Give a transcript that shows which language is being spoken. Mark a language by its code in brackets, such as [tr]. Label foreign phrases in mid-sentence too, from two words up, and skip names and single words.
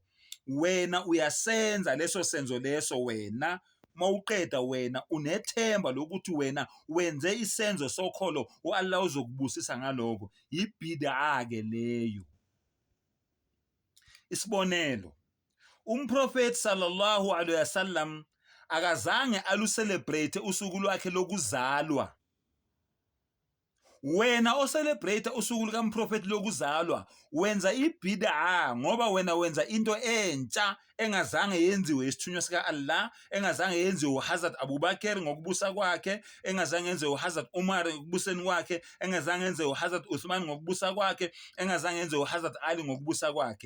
[zu] Wena uyasenza leso senzo leso wena, mawuqeda wena unethemba lokuthi wena wenze isenzo sokholo uAllah uzokubusisa ngaloko. Ibhida ke leyo. Isibonelo, umprofeti [ar] صلى الله عليه وسلم [zu] akazange alucelebrate usuku lwakhe lokuzalwa. Wena ocelebrate usuku lukamprofeti lokuzalwa wenza ibhida ngoba wena wenza into entsha engazange yenziwe isithunywa sika Allah, engazange yenziwe uHazrat Abu Bakr ngokubusa kwakhe, engazange yenziwe uHazrat Umar ngokubuseni kwakhe, engazange yenziwe uHazrat Uthman ngokubusa kwakhe, engazange yenziwe uHazrat Ali ngokubusa kwakhe.